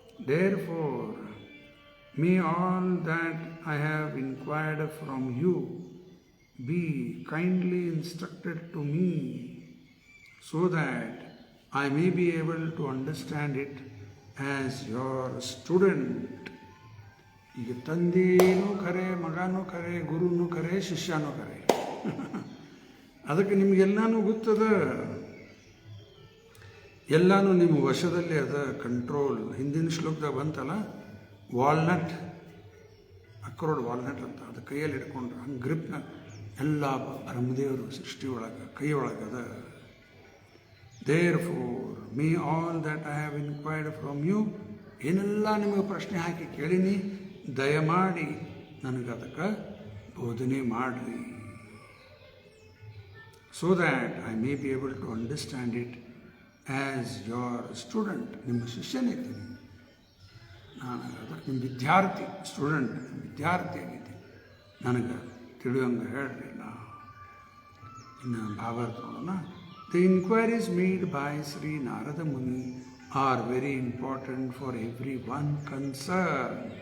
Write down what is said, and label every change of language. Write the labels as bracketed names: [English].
[English] Therefore, may all that I have inquired from you be kindly instructed to me, so that I may be able to understand it as your student. [Kannada] ಈಗ ತಂದೆನೂ ಕರೆ, ಮಗನೂ ಕರೆ, ಗುರುನೂ ಕರೆ, ಶಿಷ್ಯನೂ ಕರೆ. ಅದಕ್ಕೆ ನಿಮಗೆಲ್ಲನೂ ಗೊತ್ತದ, ಎಲ್ಲನೂ ನಿಮ್ಮ ವಶದಲ್ಲಿ ಅದ, ಕಂಟ್ರೋಲ್. ಹಿಂದಿನ ಶ್ಲೋಕದಾಗ ಬಂತಲ್ಲ, ವಾಲ್ನಟ್ ಅಕ್ರೋಡ್ ವಾಲ್ನಟ್ ಅಂತ, ಅದು ಕೈಯಲ್ಲಿ ಹಿಡ್ಕೊಂಡ್ರೆ ಹಂಗೆ ಗ್ರಿಪ್ನ ಎಲ್ಲ ಬ್ರಹ್ಮದೇವರು ಸೃಷ್ಟಿ ಒಳಗೆ ಕೈ ಒಳಗದ. [English] therefore may all that I have inquired from you, [Kannada] ಏನೆಲ್ಲ ನಿಮಗೆ ಪ್ರಶ್ನೆ ಹಾಕಿ ಕೇಳೀನಿ, ದಯಮಾಡಿ ನನಗೆ ಅದಕ್ಕೆ ಬೋಧನೆ ಮಾಡಿರಿ. [English] So that I may be able to understand it as your student. [Kannada] ನಿಮ್ಮ ಶಿಷ್ಯನಿದ್ದೀನಿ ನಾನು, ಅದಕ್ಕೆ ನಿಮ್ಮ ವಿದ್ಯಾರ್ಥಿ, ಸ್ಟೂಡೆಂಟ್ ವಿದ್ಯಾರ್ಥಿಯಾಗಿದ್ದೆ, ನನಗೆ ತಿಳಿಯೋಂಗೆ ಹೇಳ್ರಿ. ಇನ್ನು ಭಾವಾರ್ಥ ನೋಡೋಣ. [English] the inquiries made by Shri Narada Muni are very important for every one concern,